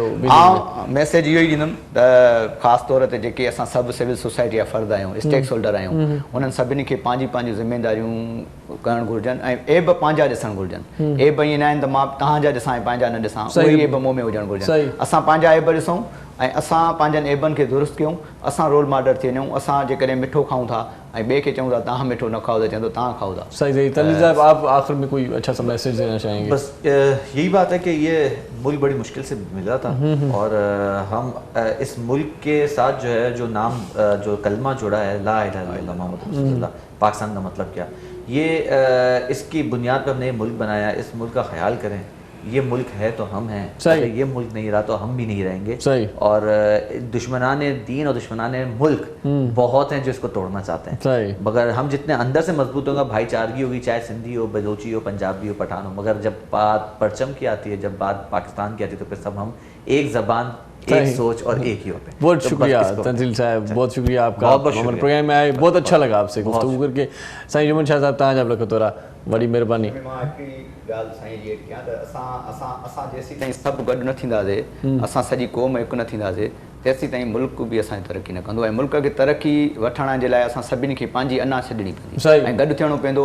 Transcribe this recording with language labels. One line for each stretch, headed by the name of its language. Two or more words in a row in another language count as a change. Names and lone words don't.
Sindhi: हा, मैसेज इहो ई ॾींदुमि त ख़ासि तौर ते जेके असां सभु
English: civil society
Sindhi: जा फ़र्द आहियूं,
English: stake holder
Sindhi: आहियूं, उन्हनि सभिनी खे पंहिंजी ज़िमेदारियूं करणु घुरिजनि ऐं एब पंहिंजा ॾिसणु घुरिजनि। एब ईअं न आहिनि त मां तव्हांजा ॾिसां ऐं पंहिंजा न ॾिसां, उहे एब मूं में हुजणु घुरिजनि। असां पंहिंजा एब ॾिसूं ऐं असां पंहिंजनि एबनि खे दुरुस्त कयूं, असां
English: role model
Sindhi: थी वञूं। असां जेकॾहिं मिठो खाऊं था ऐं ॿिए खे चऊं था तव्हां मिठो न खाओ त चवंदो तव्हां खाओ था।
Urdu: صحیح تنویر صاحب، آپ آخر میں کوئی اچھا سا میسج دینا چاہیں گے? بس یہی بات ہے کہ یہ ملک بڑی مشکل سے ملا تھا اور ہم اس ملک کے ساتھ جو ہے جو نام جو کلمہ جڑا ہے
Arabic: لا إله إلا الله محمد رسول الله,
Urdu: پاکستان کا مطلب کیا، یہ اس کی بنیاد پر ہم نے یہ ملک بنایا. اس ملک کا خیال کریں، یہ ملک ہے تو ہم ہیں، اگر یہ ملک نہیں رہا تو ہم بھی نہیں رہیں گے. اور دشمنان دین اور دشمنان ملک بہت ہیں جو اس کو توڑنا چاہتے ہیں، مگر ہم جتنے اندر سے مضبوط ہوں گے، بھائی چارگی ہوگی، چاہے سندھی ہو، بلوچی ہو، پنجابی ہو، پٹھان ہو، مگر جب بات پرچم کی آتی ہے، جب بات پاکستان کی آتی ہے، تو پھر سب ہم ایک زبان، ایک سوچ اور ایک ہی ہوتے ہیں. بہت شکریہ تنزیل صاحب، بہت شکریہ آپ کا، ہمارے پروگرام میں آئے، بہت اچھا لگا آپ سے گفتگو کر کے.
Sindhi: साईं जुमन शाह साहब, तव्हांजा बि लख तोरा, वॾी महिरबानी। ॻाल्हि साईं जी कयां त असां जेसीं ताईं सभु गॾु न थींदासीं, असां सॼी क़ौम हिकु न थींदासीं, तेसीं ताईं मुल्क बि असांजी तरक़ी न कंदो। ऐं मुल्क खे तरक़ी वठण जे लाइ असां सभिनी खे पंहिंजी अना छॾणी पवंदी ऐं गॾु थियणो पवंदो।